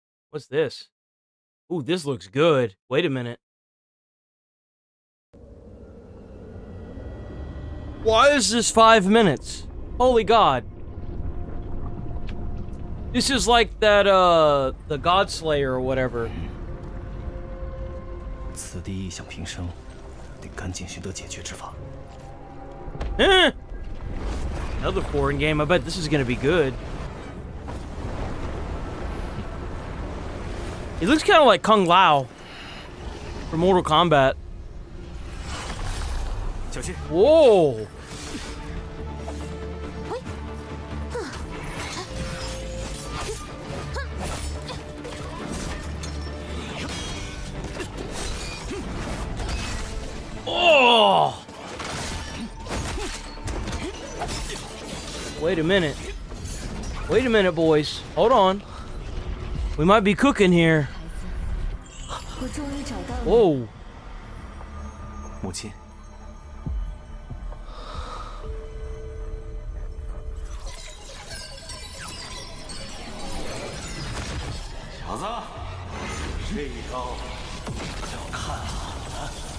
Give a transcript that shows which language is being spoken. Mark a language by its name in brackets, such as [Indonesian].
[English] What's this? Ooh, this looks good. Wait a minute. Why is this 5 minutes? Holy God. This is like that, the Godslayer or whatever. [Chinese] 此地异响频生，得赶紧寻得解决之法。 [English] Another foreign game. I bet this is gonna be good. He looks kind of like Kung Lao from Mortal Kombat. [Chinese] 小心！ [English] Whoa! Oh! Wait a minute. Wait a minute, boys. Hold on. We might be cooking here. Whoa. [Chinese] 母亲，小子，这一招要看好了。